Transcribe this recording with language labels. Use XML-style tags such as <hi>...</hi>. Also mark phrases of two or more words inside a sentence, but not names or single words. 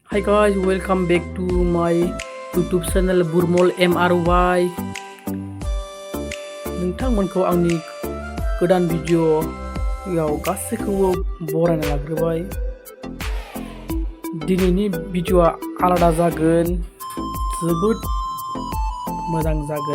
<en>Hi guys, welcome back to my YouTube channel Burmol MRY.</en> <brx>नोंथांमोनखौ आंनि गोदान भिडिअ'आव गासैखौबो बरायना लाग्रोबाय। दिनैनि भिडिअ'आ आलादा जागोन, जोबोद मोजां जागोन।</brx>